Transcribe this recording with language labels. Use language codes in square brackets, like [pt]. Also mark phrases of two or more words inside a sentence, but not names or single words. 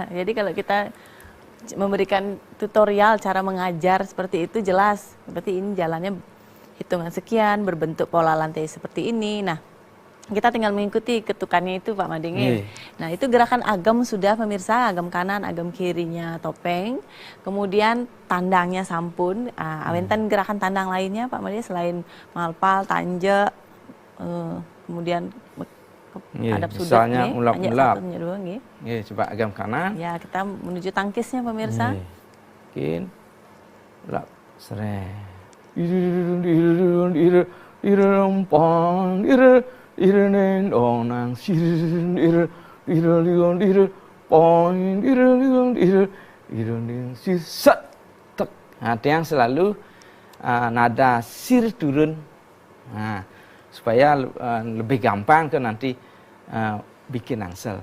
[id] Jadi kalau kita memberikan tutorial cara mengajar seperti itu jelas. Berarti ini jalannya hitungan sekian, berbentuk pola lantai seperti ini. Nah, kita tinggal mengikuti ketukannya itu Pak Mading. Nah, itu gerakan agam sudah pemirsa, agam kanan, agam kirinya topeng. Kemudian tandangnya sampun. Awentan gerakan tandang lainnya Pak Mading selain malpal, tanja, kemudian Nggih, hadap sudut misalnya nggih. ulap-ulap. Hanya 1, hanya 2 nggih. Nggih, coba agam kanan. Ya, kita menuju tangkisnya pemirsa. Nggih. Mungkin ulap seret. Nah, tiang selalu nada sir turun, nah, supaya lebih gampang ke nanti bikin angsel.